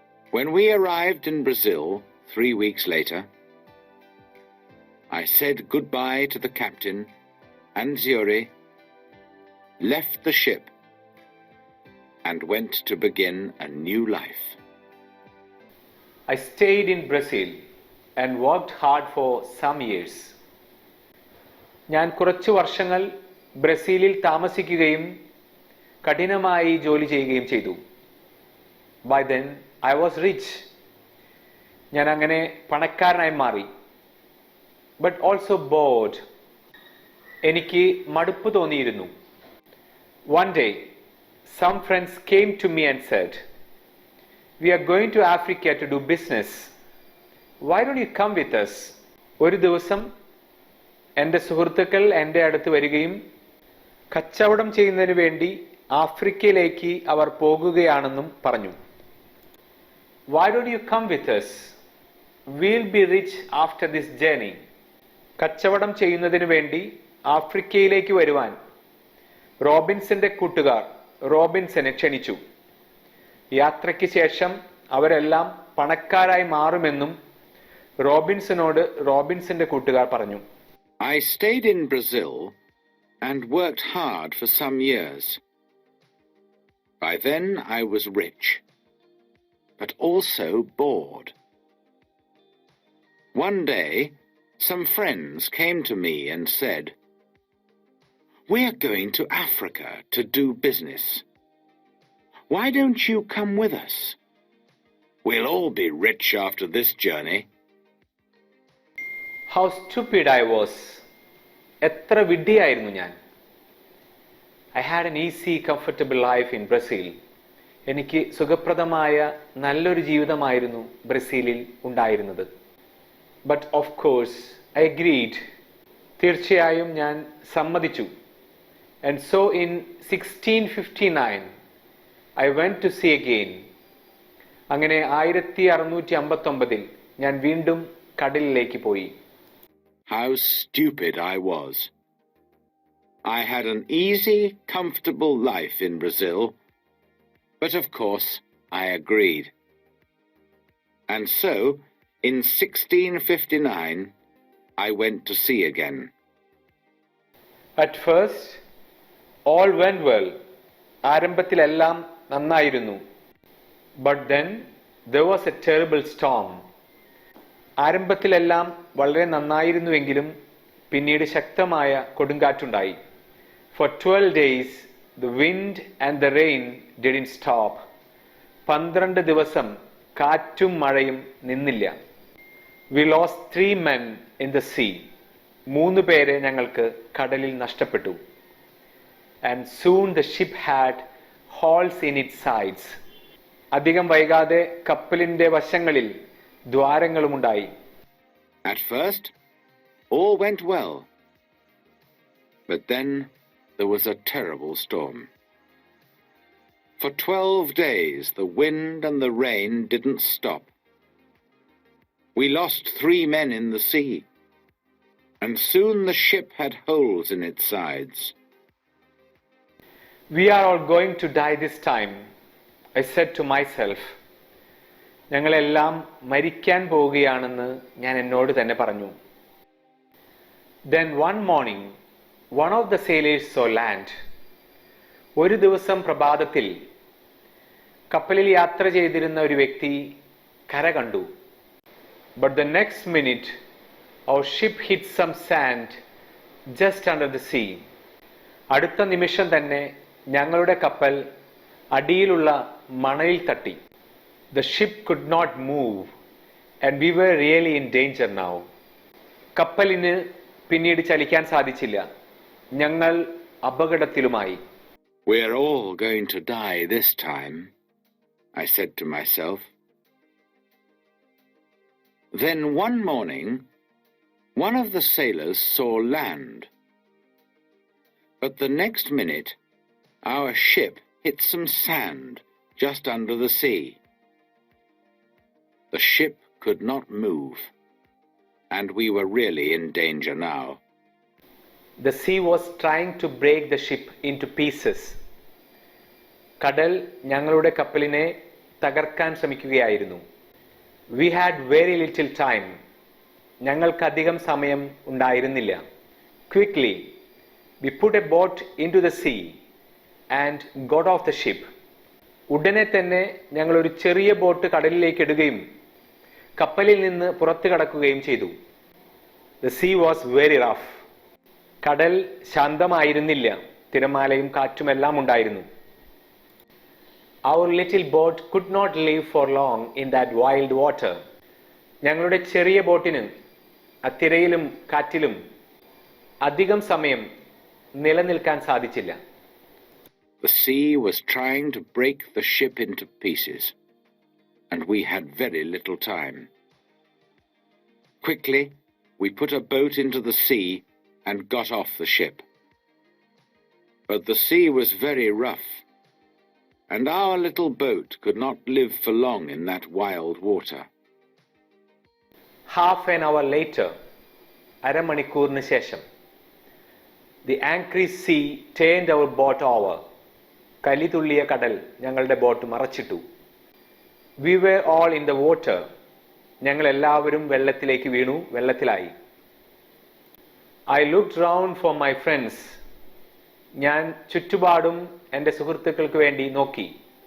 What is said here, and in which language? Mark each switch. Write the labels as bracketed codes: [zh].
[en] When we arrived in Brazil 3 weeks later, I said goodbye to the captain and Zuri, left the ship, and went to begin a new life. I stayed in Brazil and worked hard for some years. [ml] ഞാൻ കുറച്ച് വർഷങ്ങൾ ബ്രസീലിൽ താമസിക്കുകയും കഠിനമായി ജോലി ചെയ്യുകയും ചെയ്തു. [en] By then, I was rich. [ml] ഞാൻ അങ്ങനെ പണക്കാരനായി മാറി. [en] But also bored. [ml] എനിക്ക് മടുപ്പ് തോന്നിയിരുന്നു. [en] One day, some friends came to me and said, "We are going to Africa to do business. Why don't you come with us?" [ml] ഒരു ദിവസം എൻ്റെ സുഹൃത്തുക്കൾ എൻ്റെ അടുത്ത് വരികയും കച്ചവടം ചെയ്യുന്നതിന് വേണ്ടി ആഫ്രിക്കയിലേക്ക് അവർ പോകുകയാണെന്നും പറഞ്ഞു. [en] Why don't you come with us? We'll be rich after this journey. [ml] കച്ചവടം ചെയ്യുന്നതിന് വേണ്ടി ആഫ്രിക്കയിലേക്ക് വരുവാൻ റോബിൻസന്റെ കൂട്ടുകാർ റോബിൻസനെ ക്ഷണിച്ചു. യാത്രയ്ക്ക് ശേഷം അവരെല്ലാം പണക്കാരായി മാറുമെന്നും റോബിൻസനോട് റോബിൻസന്റെ കൂട്ടുകാർ പറഞ്ഞു. [en] I stayed in Brazil and worked hard for some years. By then I was rich, but also bored. One day, some friends came to me and said, "We're going to Africa to do business. Why don't you come with us? We'll all be rich after this journey." How stupid I was. [ml] എത്ര വിഡ്ഢിയായിരുന്നു ഞാൻ. [en] I had an easy, comfortable life in Brazil. [ml] എനിക്ക് സുഖപ്രദമായ നല്ലൊരു ജീവിതമായിരുന്നു ബ്രസീലിൽ ഉണ്ടായിരുന്നത്. [en] But of course, I agreed. [ml] തീർച്ചയായും ഞാൻ സമ്മതിച്ചു. [en] And so in 1659, I went to sea again. [ml] അങ്ങനെ 1659 ഞാൻ വീണ്ടും കടലിലേക്ക് പോയി. [en] How stupid I was. I had an easy, comfortable life in Brazil, but of course I agreed. And so, in 1659, I went to sea again. At first, all went well. [ml] ആരംഭത്തിലെല്ലാം നന്നായിരുന്നു. [en] But then, there was a terrible storm. [ml] ആരംഭത്തിലെല്ലാം വളരെ നന്നായിരുന്നുവെങ്കിലും പിന്നീട് ശക്തമായ കൊടുങ്കാറ്റുണ്ടായി. [en] For 12 days, the wind and the rain didn't stop. [ml] 12 ദിവസം കാറ്റും മഴയും നിന്നില്ല. [en] We lost 3 men in the sea. [ml] 3 പേരെ ഞങ്ങൾക്ക് കടലിൽ നഷ്ടപ്പെട്ടു. [en] And soon the ship had holes in its sides. [ml] അധികം വൈകാതെ കപ്പലിന്റെ വശങ്ങളിൽ ദ്വാരങ്ങളുമുണ്ടായി. [en] At first, all went well. But then there was a terrible storm. For 12 days, the wind and the rain didn't stop. We lost 3 men in the sea, and soon the ship had holes in its sides. We are all going to die this time, I said to myself. [ml] ഞങ്ങളെല്ലാം മരിക്കാൻ പോവുകയാണെന്ന് ഞാൻ എന്നോട് തന്നെ പറഞ്ഞു. [en] Then one morning, one of the sailors saw land. [ml] ഒരു ദിവസം പ്രഭാതത്തിൽ കപ്പലിൽ യാത്ര ചെയ്തിരുന്ന ഒരു വ്യക്തി കര കണ്ടു. [en] But the next minute, our ship hit some sand just under the sea. [ml] അടുത്ത നിമിഷം തന്നെ ഞങ്ങളുടെ കപ്പൽ അടിയിലുള്ള മണലിൽ തട്ടി. [en] The ship could not move and we were really in danger now. [ml] കപ്പലിന് പിന്നീട് ചലിക്കാൻ സാധിച്ചില്ല. ഞങ്ങൾ അപകടത്തിലുമായി. [en] We're all going to die this time, I said to myself. Then one morning, one of the sailors saw land. But the next minute, our ship hit some sand just under the sea. The ship could not move, and we were really in danger now. The sea was trying to break the ship into pieces. [ml] കടൽ ഞങ്ങളുടെ കപ്പലിനെ തകർക്കാൻ ശ്രമിക്കുകയായിരുന്നു. [en] We had very little time. [ml] ഞങ്ങൾക്കധികം സമയം ഉണ്ടായിരുന്നില്ല. [en] Quickly, we put a boat into the sea and got off the ship. [ml] ഉടനെ തന്നെ ഞങ്ങൾ ഒരു ചെറിയ ബോട്ട് കടലിലേക്ക് ഇടുകയും കപ്പലിൽ നിന്ന് പുറത്തു കടക്കുകയും ചെയ്തു. [en] The sea was very rough. [ml] കടൽ ശാന്തമായിരുന്നില്ല. തിരമാലയും കാറ്റുമെല്ലാം ഉണ്ടായിരുന്നു. [en] Our little boat could not live for long in that wild water. [ml] ഞങ്ങളുടെ ചെറിയ ബോട്ടിന് തിരയിലും കാറ്റിലും അധികം സമയം നിലനിൽക്കാൻ സാധിച്ചില്ല. [en] The sea was trying to break the ship into pieces, and we had very little time. Quickly, we put a boat into the sea and got off the ship. But the sea was very rough, and our little boat could not live for long in that wild water. Half an hour later, [ml] അരമണിക്കൂറിന് ശേഷം, [en] the angry sea turned our boat over. [ml] കലിതുള്ളിയ കടൽ ഞങ്ങളുടെ boat മറച്ചിട്ടു. [en] We were all in the water. [ml] ഞങ്ങൾ എല്ലാവരും വെള്ളത്തിലേക്ക് വീണു, വെള്ളത്തിലായി. [en] I looked round for my friends. [ml] ഞാൻ ചുറ്റുപാടും എൻ്റെ സുഹൃത്തുക്കൾക്ക് വേണ്ടി നോക്കി.